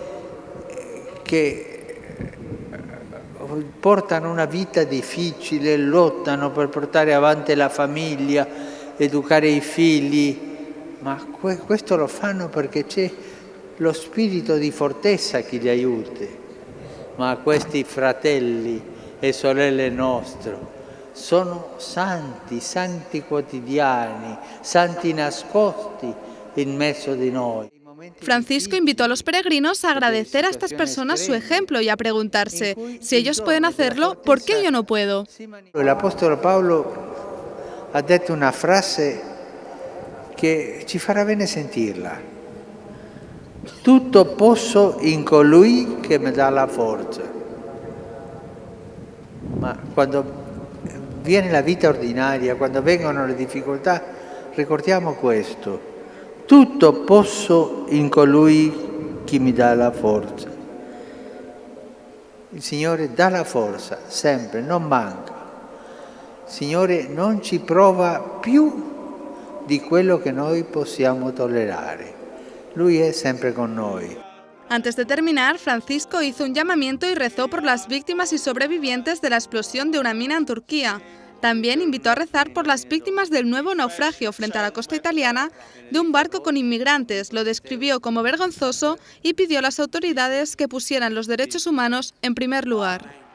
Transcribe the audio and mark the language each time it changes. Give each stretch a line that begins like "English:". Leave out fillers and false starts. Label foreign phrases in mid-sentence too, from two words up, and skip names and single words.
Italian: che portano una vita difficile, lottano per portare avanti la famiglia, educare i figli, ma questo lo fanno perché c'è lo spirito di fortezza che li aiuta. Ma questi fratelli e sorelle nostre sono santi quotidiani, santi nascosti in mezzo di noi.
Spanish: Francisco invitó a los peregrinos a agradecer a estas personas su ejemplo y a preguntarse, si ellos pueden hacerlo, ¿por qué yo no puedo? El apóstol Pablo
Italian: ha detto una frase che ci farà bene sentirla. Tutto posso in colui che mi dà la forza. Ma quando viene la vita ordinaria, quando vengono le difficoltà, ricordiamo questo. Tutto posso in colui che mi dà la forza. Il Signore dà la forza, sempre, non manca. Il Signore non ci prova più di quello che noi possiamo tollerare. Lui è sempre con noi.
Spanish: Antes de terminar, Francisco hizo un llamamiento y rezó por las víctimas y sobrevivientes de la explosión de una mina en Turquía. También invitó a rezar por las víctimas del nuevo naufragio frente a la costa italiana de un barco con inmigrantes. Lo describió como vergonzoso y pidió a las autoridades que pusieran los derechos humanos en primer lugar.